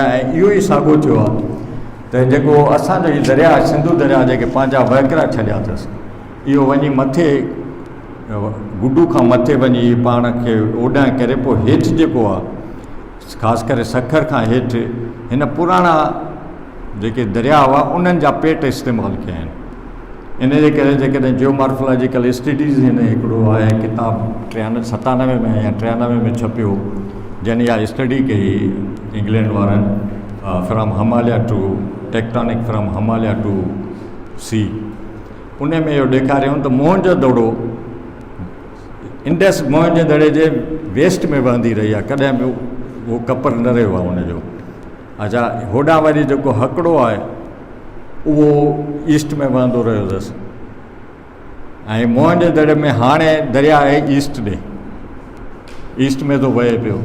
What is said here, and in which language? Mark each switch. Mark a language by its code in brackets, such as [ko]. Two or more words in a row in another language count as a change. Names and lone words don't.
[sd] ऐं इहो ई साॻियो थियो आहे त जेको असांजो हीउ दरिया आहे, सिंधु दरिया, जेके पंहिंजा वहकिरा छॾिया अथसि, इहो वञी मथे गुडू खां मथे वञी पाण खे ओॾां करे पोइ हेठि जेको आहे, ख़ासि करे सखर खां हेठि हिन पुराणा जेके दरिया हुआ उन्हनि जा पेट इस्तेमालु कया आहिनि। इन जे करे जेकॾहिं [en] geomorphological studies [sd] हिन हिकिड़ो आहे किताब 97 में या 93 में छपियो, जंहिं इहा स्टडी कई इंग्लैंड वारनि, [en] from Himalaya to tectonic from Himalaya to sea. [sd] उन में इहो ॾेखारियो त मोहनजोदड़ो इंडस मोहनजोदड़े जे वेस्ट में वहंदी रही आहे, कॾहिं बि उहो कपर न रहियो आहे हुनजो। अच्छा, होॾां वरी जेको हकिड़ो आहे उहो ईस्ट में वहंदो रहियो अथसि, ऐं मोहनजोदड़े में हाणे दरिया आहे ईस्ट ॾे, ईस्ट में थो वहे पियो।